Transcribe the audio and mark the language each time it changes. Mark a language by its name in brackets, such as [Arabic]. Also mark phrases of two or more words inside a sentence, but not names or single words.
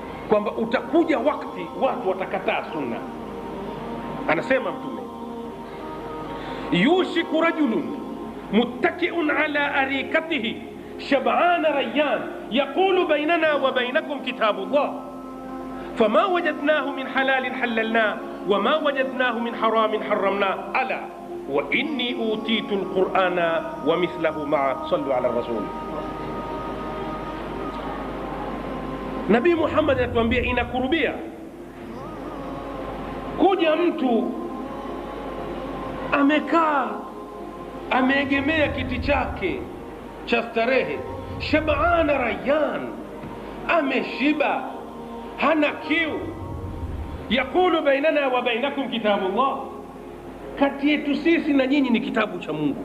[Swahili] kwamba utakuja wakati watu watakataa sunna. Anasema Mtume, [Arabic] يوشك رجل متكئ على أريكته شبعان ريان يقول بيننا وبينكم كتاب الله فما وجدناه من حلال حللنا وما وجدناه من حرام حرمنا ألا وإني أوتيت القرآن ومثله مع. صلوا على الرسول. [Swahili] Nabii Muhammad anatuambia inakurubia kuja mtu amekaa ameegemea kiti chake cha starehe, [Arabic] شبعان ريان, [Swahili] ameshiba, hana kiu, [Arabic] يقول بيننا وبينكم كتاب الله, [Swahili] kati yetu sisi na nyinyi ni kitabu cha Mungu.